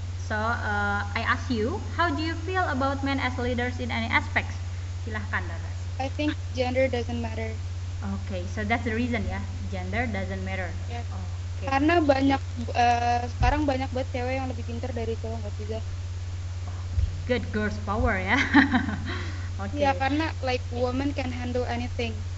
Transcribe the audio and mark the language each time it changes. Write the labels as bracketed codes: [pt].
[en] So, I ask you, how do you feel about men as leaders in any aspects? [id] Silahkan, Raras. [en] I think gender doesn't matter. Okay, so that's the reason ya. Gender doesn't matter. Yes. Oke. [id] Karena sekarang banyak banget cewek yang lebih pintar dari cowok, nggak juga? [en] Good girls power ya. Oke. [id] Iya, karena [en] like woman can handle anything.